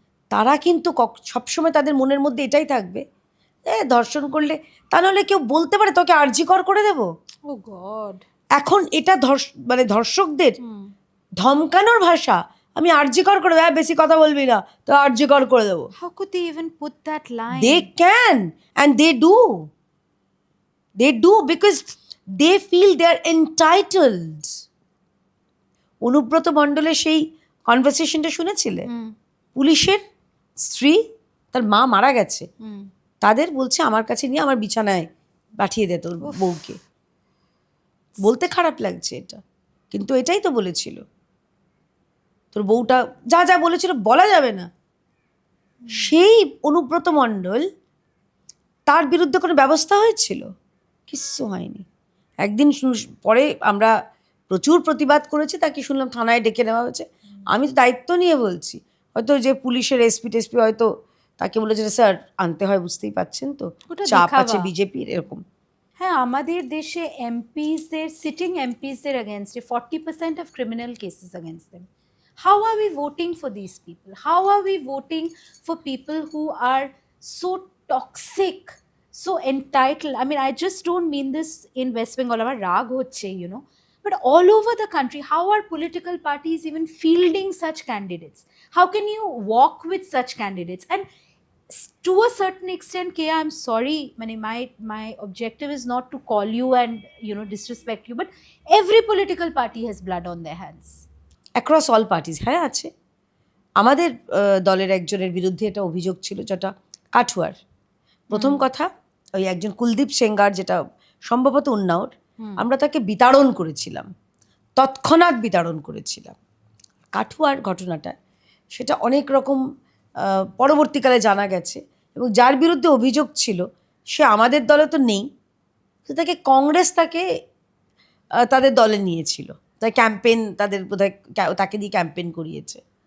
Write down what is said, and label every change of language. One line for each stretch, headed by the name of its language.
Bangla: তারা কিন্তু সবসময় তাদের মনের মধ্যে এটাই থাকবে, ধর্ষণ করলে, তা নাহলে কেউ বলতে পারে তোকে আরজিকর করে দেবো।
English: oh God,
Bangla: এখন এটা মানে ধর্ষকদের ধমকানোর ভাষা, আমি আরজিকর করে দেবো, বেশি কথা বলবি না তো আরজিকর করে দেবো।
English: how could they even put that line? They can and they do because they feel they are entitled.
Bangla: Anubrata মণ্ডলের সেই কনভারসেশনটা শুনেছিলে? পুলিশের স্ত্রী, তার মা মারা গেছে, তাদের বলছে আমার কাছে নিয়ে আমার বিছানায় পাঠিয়ে দে তোর বউকে। বলতে খারাপ লাগছে এটা, কিন্তু এটাই তো বলেছিল। তোর বউটা যা যা বলেছিল বলা যাবে না। সেই অনুব্রত মণ্ডল, তার বিরুদ্ধে কোনো ব্যবস্থা হয়েছিল? কিচ্ছু হয়নি। একদিন পরে আমরা প্রচুর প্রতিবাদ করেছি, তাকে শুনলাম থানায় ডেকে নেওয়া হয়েছে। আমি তো দায়িত্ব নিয়ে বলছি, হয়তো যে পুলিশের এসপি টেসপি হয়তো তাকে বলেছে স্যার আনতে হয়, বুঝতেই পাচ্ছেন তো চাপ আছে বিজেপির, এরকম। হ্যাঁ, আমাদের দেশে এমপিসদের, সিটিং এমপিসদের এগেনস্টে
English: 40% of criminal cases against them. How are we voting for these people? How are we voting for people who are so toxic, so entitled? I mean, I just don't mean this in West Bengal,
Bangla: আমার রাগ হচ্ছে,
English: you know, but all over the country, how are political parties even fielding such candidates? How can you walk with such candidates? And to a certain extent, Kea, I'm sorry, my objective is not to call you and, you know, disrespect you, but every political party has blood on their hands. Across all parties,
Bangla: হ্যাঁ আছে। আমাদের দলের একজনের বিরুদ্ধে এটা অভিযোগ ছিল, যেটা কাঠুয়ার। প্রথম কথা, ওই একজন কুলদীপ সেঙ্গার, যেটা সম্ভবত উন্নাওর, আমরা তাকে বিতাড়ন করেছিলাম, তৎক্ষণাৎ বিতাড়ন করেছিলাম। কাঠুয়ার ঘটনাটা, সেটা অনেক রকম পরবর্তীকালে জানা গেছে, এবং যার বিরুদ্ধে অভিযোগ ছিল সে আমাদের দলে তো নেই, তো তাকে কংগ্রেস তাদের দলে নিয়েছিল, তাই ক্যাম্পেন, তাদের বোধহয় তাকে দিয়ে ক্যাম্পেন করিয়েছে।